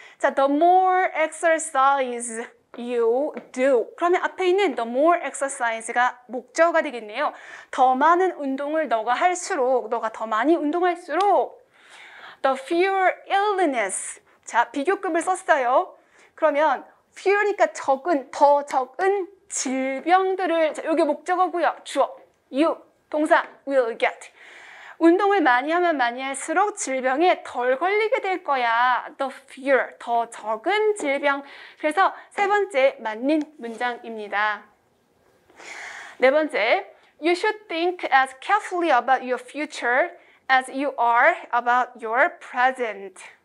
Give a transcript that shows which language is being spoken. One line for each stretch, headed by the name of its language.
Korean: 자,
English: the more exercise you do.
Korean: 그러면 앞에 있는
English: the more exercise
Korean: 가 목적어가 되겠네요. 더 많은 운동을 너가 할수록, 너가 더 많이 운동할수록
English: the fewer illness.
Korean: 자, 비교급을 썼어요. 그러면 fewer니까 더 적은 질병들을, 자, 여기 목적어고요. 주어, you, 동사, will get. 운동을 많이 하면 많이 할수록 질병에 덜 걸리게 될 거야. The fewer, 더 적은 질병. 그래서 세 번째 맞는 문장입니다. 네 번째,
English: you should think as carefully about your future as you are about your present.